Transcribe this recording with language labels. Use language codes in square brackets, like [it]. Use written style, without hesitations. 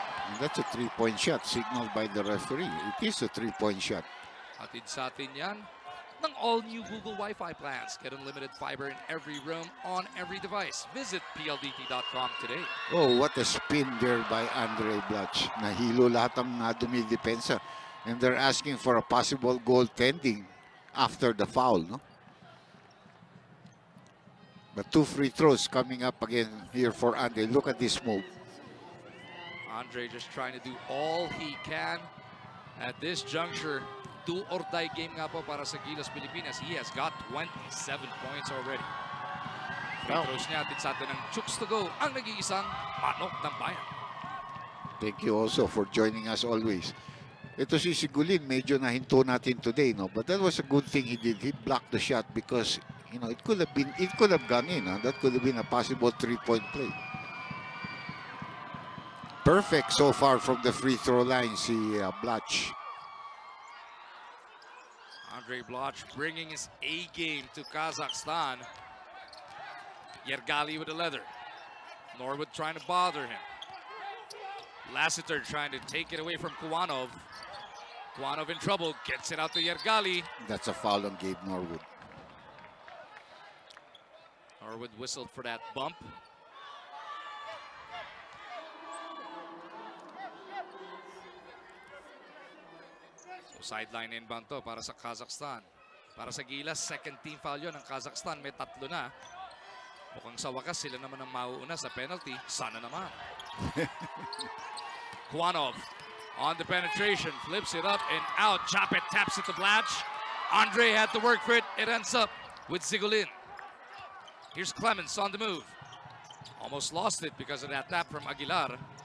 [en] And that's a 3-point shot signaled by the referee. It is a 3-point shot. [tl] Atid sa atin yan ng [en] all-new Google Wi-Fi plans. Get unlimited fiber in every room, on every device. Visit pldt.com today. Oh, what a spin there by Andre Blatch. [tl] Nahilo lahat ang dumidepensa. [en] And they're asking for a possible goaltending after the foul, no? But 2 free throws coming up again here for Andre. Look at this move. Andre just trying to do all he can at this juncture. Do or die game [tl] nga po para sa [en] Gilas Pilipinas. He has got 27 points already. [tl] Free throws niya atin sa atin ng Chooks to go. Ang nag-iisang manok ng bayan. [en] Thank you also for joining us always. [tl] Ito si Sigulin, medyo nahinto natin [en] today, no? But that was a good thing he did. He blocked the shot because, you know, it could have gone in. Huh? That could have been a possible 3-point play. Perfect so far from the free throw line, si Blatch. Andre Blatch bringing his A game to Kazakhstan. Yergali with the leather. Norwood trying to bother him. Lassiter trying to take it away from Kuwanov. Kuwanov in trouble, gets it out to Yergali. That's a foul on Gabe Norwood. Norwood whistled for that bump. So sideline inbound [tl] to para sa Kazakhstan. Para sa Gilas, [en] second team foul [tl] yun ng Kazakhstan. May 3 na. Mukhang sa wakas sila naman ang mauuna sa penalty. Sana naman. [en] Kuwanov on the penetration. Flips it up and out. Japet taps it to Blatch. Andre had to work for it. It ends up with Zigulin. Here's Clemens on the move. Almost lost it because of that tap from Aguilar.